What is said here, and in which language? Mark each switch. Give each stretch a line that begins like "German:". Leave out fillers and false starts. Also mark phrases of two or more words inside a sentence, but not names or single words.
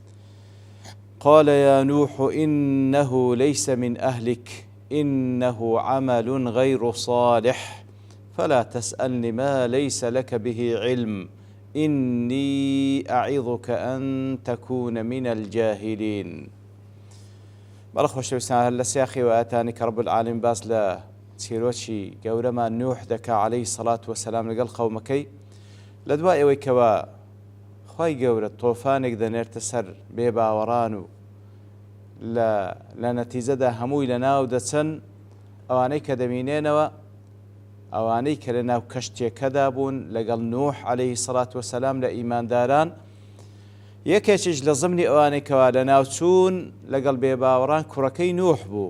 Arabic: قال يا نوح إنه ليس من أهلك إنه عمل غير صالح فلا تسألني ما ليس لك به علم إني أعظك أن تكون من الجاهلين.
Central Kurdish: بەڵە خۆشەویستان هەر لە سیاقی واتانی کە
Arabic: ڕەب العالەمین
Central Kurdish: باس لە چیرۆکی گەورەمان نوح دەکا
Arabic: عەلەیهی سەڵات وەسەلام
Central Kurdish: لەگەڵ قەومەکەی لە دوای ئەوەی کەوا خوای گەورە تۆفانێک دەنێرتە سەر بێباوەڕان و لە نەتیجەدا هەمووی لە ناو دەچەن ئەوانەی کە دەبینێنەوە ئەوانەی کە لە ناو کەشتێکەدا بوون لەگەڵ نوح
Arabic: عەلەیهی سەڵات وەسەلام
Central Kurdish: لە ئیمانداران یەکێکیش لە زمنی ئەوانەی کەوا لە ناوچوون لەگەڵ بێباوەڕان کوڕەکەی نوح بوو.